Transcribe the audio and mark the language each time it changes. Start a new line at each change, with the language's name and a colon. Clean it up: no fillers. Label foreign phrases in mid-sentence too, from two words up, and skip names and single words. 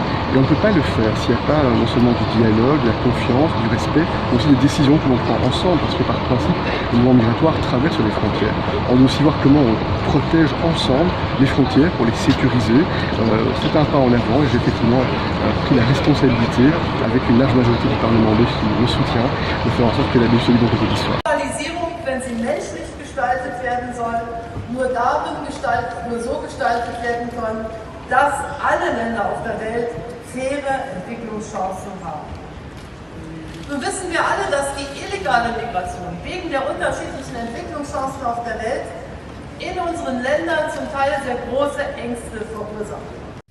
French: Et on ne peut pas le faire s'il n'y a pas non seulement du dialogue, de la confiance, du respect, mais aussi des décisions que l'on prend ensemble, parce que par principe, les mouvements migratoires traversent les frontières. On doit aussi voir comment on protège ensemble les frontières pour les sécuriser. C'est un pas en avant et j'ai effectivement pris la responsabilité, avec une large majorité du Parlement qui me soutient, de faire en sorte que la Belgique soit libre de l'histoire.
German: Globalisierung, wenn sie menschlich gestaltet werden soll, nur so gestaltet werden kann, dass alle Länder auf der Welt faire Entwicklungschancen haben. Nun wissen wir alle, dass die illegale Migration wegen der unterschiedlichen Entwicklungschancen auf der Welt in unseren Ländern zum Teil sehr große Ängste verursacht.